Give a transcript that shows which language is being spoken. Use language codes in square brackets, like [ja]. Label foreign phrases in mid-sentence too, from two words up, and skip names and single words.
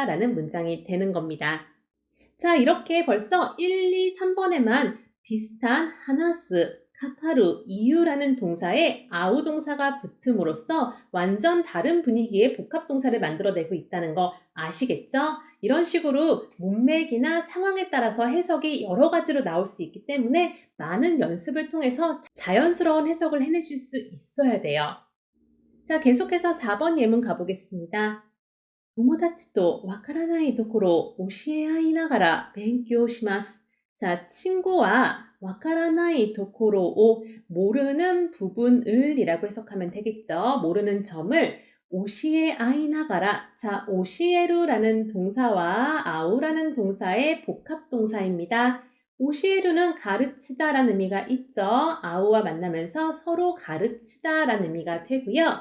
[ko] 라는 문장이 되는 겁니다. 자, 이렇게 벌써 1, 2, 3번에만 비슷한 하나스, 카타루, 이유라는 동사에 아우 동사가 붙음으로써 완전 다른 분위기의 복합동사를 만들어내고 있다는 거 아시겠죠? 이런 식으로 문맥이나 상황에 따라서 해석이 여러 가지로 나올 수 있기 때문에 많은 연습을 통해서 자연스러운 해석을 해내실 수 있어야 돼요. 자, 계속해서 4번 예문 가보겠습니다. [ja] 友達とわからないところを教え合いながら勉強します. [ko] 자, 친구와 [ja] わからないところを [ko] 모르는 부분을 이라고 해석하면 되겠죠. 모르는 점을 [ja] 教え合いながら. [ko] 자, 오시에루라는 동사와 아우라는 동사의 복합 동사입니다. 오시에루는 가르치다라는 의미가 있죠. 아우와 만나면서 서로 가르치다라는 의미가 되고요.